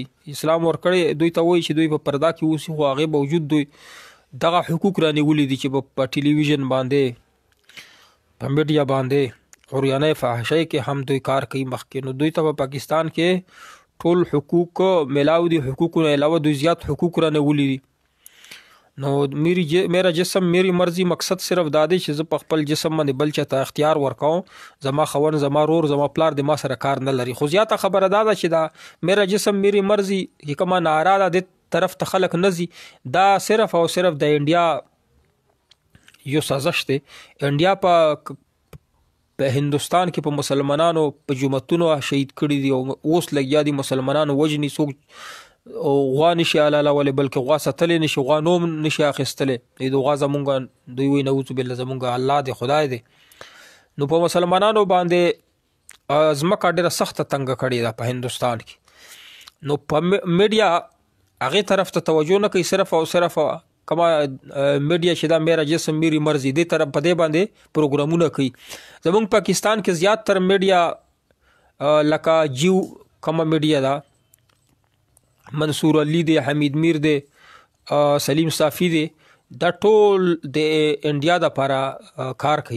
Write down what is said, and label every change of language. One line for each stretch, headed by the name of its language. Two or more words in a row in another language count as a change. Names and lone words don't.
Pashto: اسلام ورکړی دوی ته وایي چې دوی په پرده کې اوسي، خو هغې باوجود دوی دغه حقوق رانیولي دي چې په ټلویزیون باندې په میډیا باندې عریانه فحاشۍ کې هم دوی کار کوي مخکې. نو دوی ته په پاکستان کې ټول حقوق میلاو دي، حقوقو نه علاوه دوی زیات حقوق رانه ولي دي. نو
Urdu: میرا جسم میری مرضی
Pashto: مقصد صرف دا دی چې زه په خپل جسم باندې بل چاته اختیار ورکوم. زما خون، زما رور، زما پلار د ما سره کار نه لري. خو زیاته خبره دا ده چې دا
Urdu: میرا جسم میری مرضی
Pashto: چې کومه نعره ده د طرف ته خلک نزي، دا صرف او صرف د انډیا یو سازش دی. انډیا په هندوستان کې په مسلمانانو په جمعتونو شهید کړي دي او اوس لګیا دي مسلمانانو وجني. څوک غوا نشي حلالولی بلکې غوا ساتلی نشي، غوا نوم نشي اخیستلی. د غوا زمونږ دوی وایي
Arabic: نعوذ بالله
Pashto: زمونږ الله دی، خدای دی. نو په مسلمانانو باندې ځمکه ډېره سخته تنګه کړې ده په هندوستان کې. نو په میډیا هغې طرف ته توجه نه کوي، صرف او صرف کما میډیا چې دا
Urdu: میرا جسم میری مرضی
Pashto: دې طرف په دې باندې پروګرامونه کوي. زمونږ پاکستان کې زیات تر میډیا لکه جیو کما میډیا ده، منصور علی دی، حمید میر دی، سلیم صافی دی، دا ټول د انډیا د لپاره کار کوي.